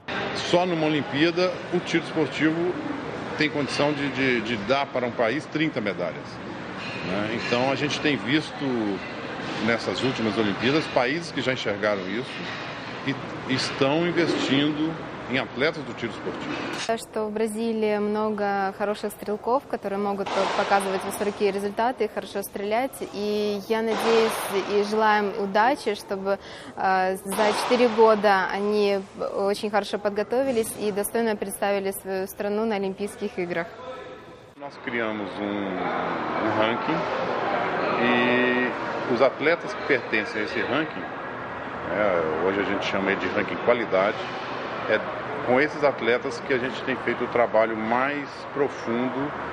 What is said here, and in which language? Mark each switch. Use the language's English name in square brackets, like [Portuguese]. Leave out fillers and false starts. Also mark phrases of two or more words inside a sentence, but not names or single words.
[Portuguese] Só numa Olimpíada, o tiro esportivo tem condição de dar para um país 30 medalhas. Né? Então a gente tem visto nessas últimas Olimpíadas países que já enxergaram isso e estão investindo em atletas do tiro esportivo. [Russian] Что в Бразилии много хороших стрелков, которые могут показывать высокие результаты и хорошо стрелять. И я надеюсь и желаю им удачи, чтобы за 4 года они очень хорошо подготовились и достойно представили свою страну на Олимпийских играх. [Portuguese] Nós criamos ranking e os atletas que pertencem a esse ranking, hoje a gente chama de ranking qualidade, é com esses atletas que a gente tem feito o trabalho mais profundo